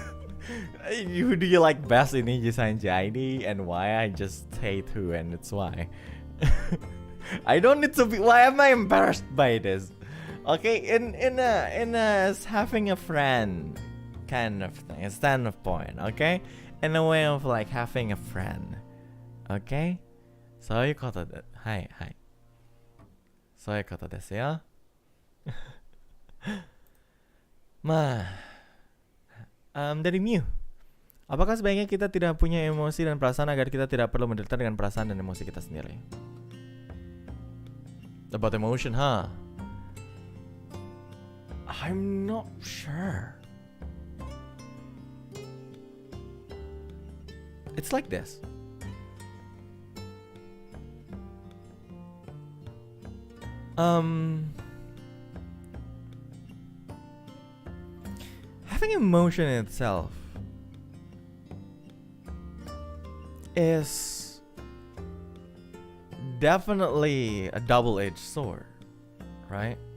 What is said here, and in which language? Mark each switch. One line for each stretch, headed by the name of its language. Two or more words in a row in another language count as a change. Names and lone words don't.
English: Who do you like best in NIJISANJI and why? I just hate who, and it's why. I don't need to be. Why am I embarrassed by this? Okay, in a having a friend kind of thing, a standpoint. Okay, in a way of like having a friend.
Japanese: Okay, そういうことで、はいはい。そういうことですよ。まあ,
Indonesian: dari Mew. Apakah sebaiknya kita tidak punya emosi dan perasaan agar kita tidak perlu menderita dengan perasaan dan emosi kita sendiri?
English: About emotion, huh? I'm not sure. It's like this. Having emotion in itself is definitely a double-edged sword, right?